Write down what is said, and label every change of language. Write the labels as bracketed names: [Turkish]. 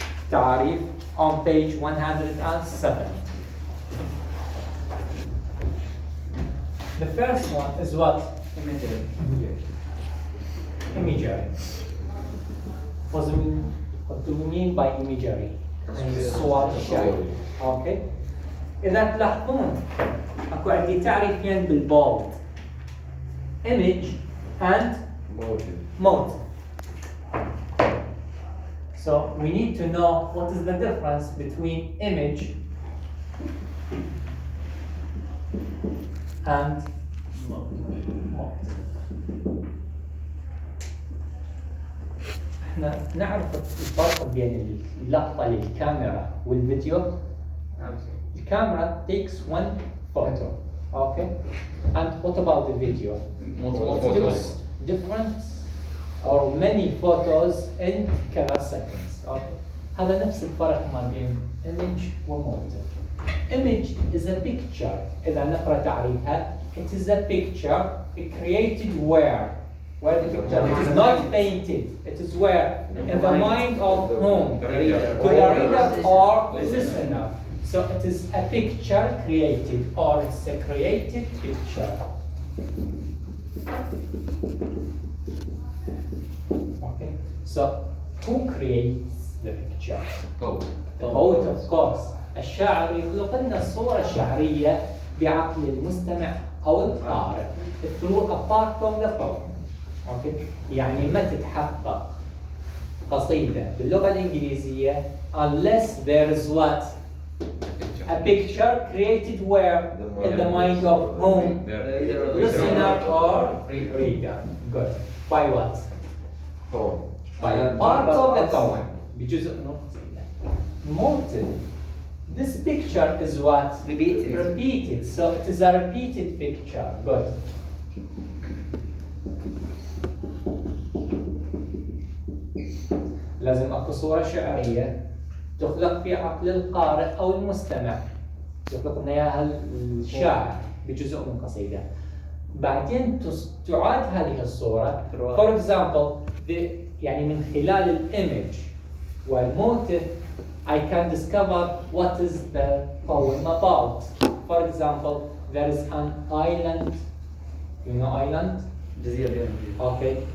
[English] تعاريف on page 107. The first one is what? Imagery. Imagery. What do we mean by imagery? [Arabic] الصور الشعرية. Okay. إذا تلاحظون أكو عندي تعريفين بالبولد. [English] Image and motive. So we need to know what is the difference between image and motive. [Arabic] احنا نعرف الفرق بين اللقطة للكاميرا والفيديو. [English] The camera takes one photo, okay? And what about the video? Multiple It photos. takes different or many photos in كذا seconds, okay? [Arabic] هذا نفس الفرق ما بين image وmotive. [English] Image is a picture. [Arabic] إذا نقرأ تعريفها, [English] it is a picture created where? Where the picture? It is not painted. It is where? In the mind of whom? To the reader or listener. So it is a picture created, or it's a created picture. Okay. So who creates the picture? Poet. The poet, of course. [Arabic] الشاعر يخلق لنا الصورة الشعرية بعقل المستمع أو القارئ [English] through a part from the poem. Okay. [Arabic] يعني ما تتحقق قصيدة باللغة الإنجليزية [English] unless there is what? A picture created where? In the mind of whom? Listener or reader. Good. By what? Poem. By a part of the poem. [Arabic] بجزء من القصيدة. [English] Motive. This picture is what? Repeated. Repeated. So it is a repeated picture. Good. [Arabic] لازم اكو صورة شعرية تخلق في عقل القارئ او المستمع. يخلق لنا اياها الشاعر بجزء من قصيدة. بعدين تعاد هذه الصورة. [English] For example, [Arabic] يعني من خلال الإيمج والموتيف [English] I can discover what is the poem about. For example, there is an island. You know island? Okay.